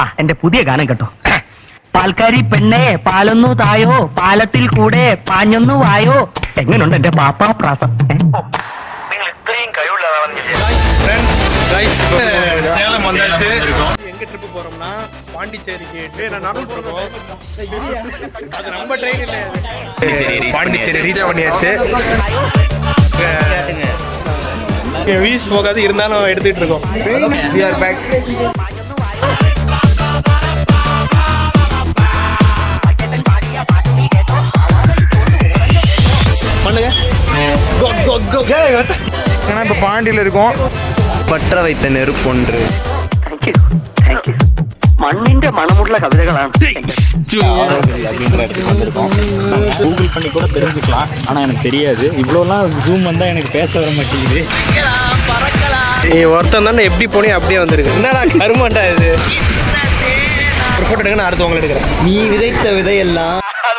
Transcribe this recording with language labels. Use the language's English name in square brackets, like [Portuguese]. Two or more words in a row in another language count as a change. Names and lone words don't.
[Malayalam] എന്റെ പുതിയ ഗാനം കേട്ടോ. പാൽക്കാരി പെണ്ണേ പാലൊന്നു തായോ, പാലത്തിൽ കൂടെ പാഞ്ഞൊന്നു വായോ. എങ്ങനെയുണ്ട് എന്റെ പാപ്പാ പ്രാസം? നിങ്ങൾ ഇത്രയും കഴിവുള്ളതാണെന്ന് [Tamil] சேலம் வந்தாச்சு. எங்க ட்ரிப் போறோம்னா பாண்டிச்சேரிக்கு அது நம்ம ட்ரெயின் இல்ல, பாண்டிச்சேரி ரீச் பண்ணியாச்சு. வீஸ் போகாது இருந்தாலும் எடுத்துட்டு இருக்கோம். [English] We are back. [Tamil] பண்ணுங்க. ஏன்னா இப்ப பாண்டியில இருக்கோம். பத்ர வைத்த நெருப்பொன்று. [Malayalam] മണ്ണിന്റെ മണമുള്ള കവിതകളാണ്. [Tamil] கூகுள் பண்ணி கூட தெரிஞ்சுக்கலாம், ஆனா எனக்கு தெரியாது. இவ்வளோலாம் ஜூம் வந்தா எனக்கு பேச வர மாட்டேங்குது. நீ ஒருத்தன் தானே எப்படி போனே அப்படியே வந்துருக்கு. என்னடா கருமாண்டா இது. ஒரு போட்டோ எடுங்க, நான் அடுத்து உங்களை எடுக்கிறேன். [Malayalam] നീ വിതയ്ത്ത വിതയെല്ലാം